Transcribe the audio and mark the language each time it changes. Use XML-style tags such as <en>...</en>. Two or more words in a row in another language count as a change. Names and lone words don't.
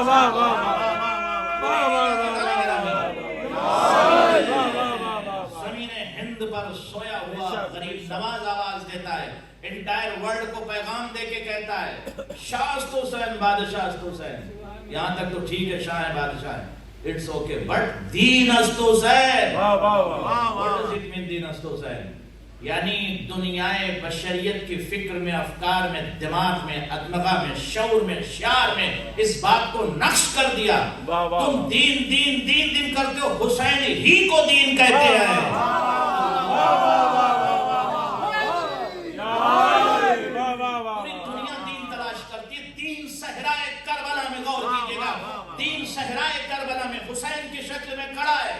<ur>زمین ہند پر سویا ہوا غریب نواز آواز دیتا ہے،</ur> <en>entire world</en> <ur>کو پیغام دے کے کہتا ہے</ur> <fa>شاست حسین، بادشاہ است حسین۔</fa> <ur>یہاں تک تو ٹھیک ہے، شاہ ہے، بادشاہ ہے،</ur> <en>it's okay, but</en> <fa>دین است حسین۔</fa> <en>What does it mean</en> <fa>دین است حسین؟</fa> <ur>یعنی دنیائے بشریت کی فکر میں، افکار میں، دماغ میں، ادمغہ میں، شعور میں، شعار میں اس بات کو نقش کر دیا، تم دین دین دین دین کرتے ہو، حسین ہی کو دین کہتے ہیں۔ پوری دنیا دین تلاش کرتی ہے، دین صحرائے کربلا میں، غور کیجئے گا، دین صحرائے کربلا میں حسین کی شکل میں کھڑا ہے۔</ur>